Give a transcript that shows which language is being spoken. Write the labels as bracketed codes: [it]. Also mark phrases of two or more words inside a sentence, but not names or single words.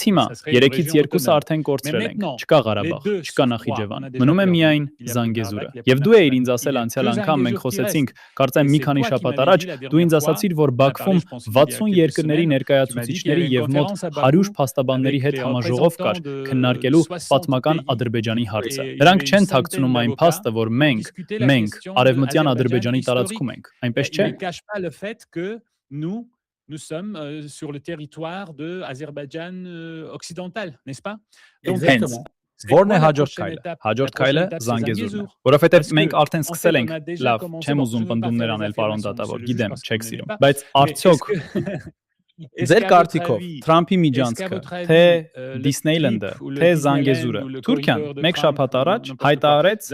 [hy] հիմա 3-ից 2-ը արդեն կորցրել ենք, չկա Ղարաբաղ, չկա Նախիջևան, մնում է միայն Զանգեզուրը։ Եվ դու էիր ինձ ասել անցյալ անգամ մենք խոսեցինք, կարծեմ մի քանի շաբաթ առաջ, դու ինձ ասացիր, որ Բաքվում 60 երկրների ներկայացուցիչների եւ մոտ 100 փաստաբանների հետ համաժողով կար քննարկելու պատմական Ադրբեջանի հարցը։ Նրանք չեն թաքցնում այն փաստը, որ մենք արևմտյան Ադրբեջանի տարածքում ենք, այնպես չէ։ [fr] Nous sommes sur le territoire de Azerbaïdjan occidental, n'est-ce pas? [hy] Հենց որն է հաջորդ քայլը։ Հաջորդ քայլը Զանգեզուրն է, որովհետև մենք արդեն սկսել ենք, լավ, չեմ ուզում պնդումներ անել, պարոն դատավոր, գիտեմ, չեք սիրում, բայց արդյոք ձեր կարծիքով Թրամփի միջանցքը, թե Դիսնեյլենդը, թե Զանգեզուրը, Թուրքիան մեկ շաբաթ առաջ հայտարարեց